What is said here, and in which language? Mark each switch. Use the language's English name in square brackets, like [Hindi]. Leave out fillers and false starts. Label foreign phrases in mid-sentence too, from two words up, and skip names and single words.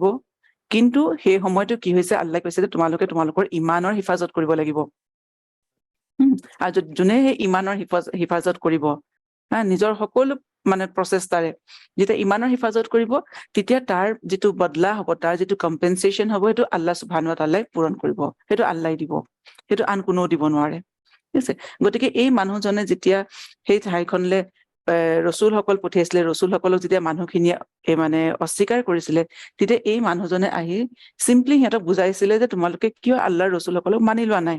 [Assamese] কিন্তু সেই সময়টো কি হৈছে, আল্লাহ কৈছে যে তোমালোকে তোমালোকৰ ঈমানৰ হিফাজত কৰিব লাগিব। আৰু যোনে সেই ঈমানৰ হিফাজত কৰিব, নিজৰ সকলো মানে প্ৰচেষ্টাৰে যেতিয়া ঈমানৰ হিফাজত কৰিব, তেতিয়া তাৰ যিটো বদলা হ'ব, তাৰ যিটো কম্পেনচেশ্যন হ'ব, সেইটো আল্লাহ [Arabic] سبحانه وتعالى [Assamese] পূৰণ কৰিব। সেইটো আল্লাহ দিব, সেইটো আন কোনেও দিব নোৱাৰে, ঠিক আছে? গতিকে এই মানুহজনে যেতিয়া সেই ঠাইখনলৈ ৰসুলসকল পঠিয়াইছিলে, ৰসুলসকলক যেতিয়া মানুহখিনিয়ে মানে অস্বীকাৰ কৰিছিলে, তেতিয়া এই মানুহজনে আহি চিম্পলি সিহঁতক বুজাইছিলে যে তোমালোকে কিয় আল্লাহৰ ৰসুলসকলক মানি লোৱা নাই।